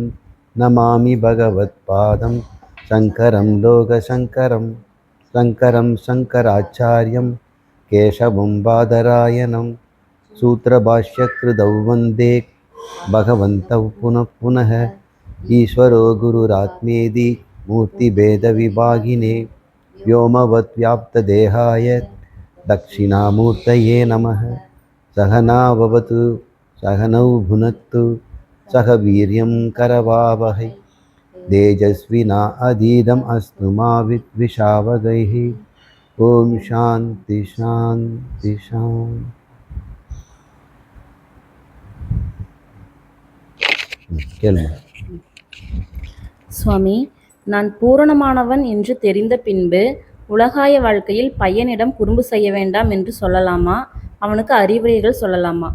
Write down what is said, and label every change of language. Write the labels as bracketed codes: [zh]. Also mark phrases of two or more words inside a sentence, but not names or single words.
[sa] नमामि भगवत् पादं शङ्करं लोकशङ्करं शङ्करं शङ्कराचार्यं केशवं बादरायणं सूत्रभाष्यकृतौ वन्दे भगवन्तौ पुनः पुनः ईश्वरो गुरुरात्मेति मूर्तिभेदविभागिने व्योमवत् व्याप्तदेहाय दक्षिणामूर्तये नमः। सहनाववतु सहनौ भुनक्तु सह वीर्यं करवावहै तेजस्विना अधीदम् अस्तु मा विद्विषावगैः। ओम शांति शांति शांति। [ta] கேளுங்க சுவாமி, நான் பூரணமானவன் என்று தெரிந்த பின்பு உலகாய வாழ்க்கையில் பையனிடம் குறும்பு செய்ய வேண்டாம் என்று சொல்லலாமா? அவனுக்கு அறிவுரைகள் சொல்லலாமா?